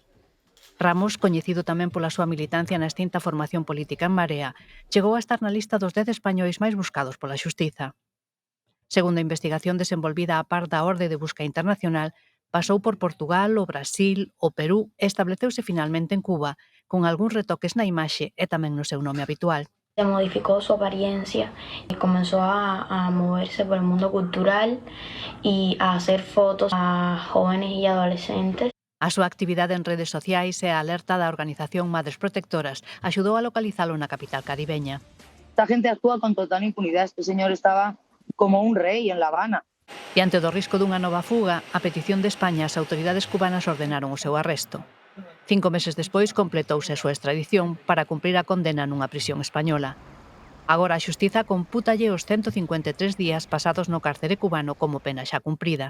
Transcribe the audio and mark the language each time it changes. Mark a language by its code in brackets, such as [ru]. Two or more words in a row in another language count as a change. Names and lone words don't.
[gl] Ramos, coñecido tamén pola súa militancia na extinta formación política En Marea, chegou a estar na lista dos 10 españois máis buscados pola xustiza. Segundo a investigación desenvolvida a par da Orde de Busca Internacional, pasou por Portugal, o Brasil, o Perú e estableceuse finalmente en Cuba, con algúns retoques na imaxe e tamén no seu nome habitual. [es] Modificó su apariencia y comenzó a moverse por el mundo cultural y a hacer fotos a jóvenes y adolescentes. [gl] A súa actividade en redes sociais e a alerta da organización Madres Protectoras axudou a localizalo na capital caribeña. [es] Esta gente actúa con total impunidad. Este señor estaba como un rey en La Habana. [gl] Diante do risco dunha nova fuga, a petición de España, as autoridades cubanas ordenaron o seu arresto. 5 meses despois completouse a súa extradición para cumprir a condena nunha prisión española. Agora a xustiza compútalle os 153 días pasados no cárcere cubano como pena xa cumprida.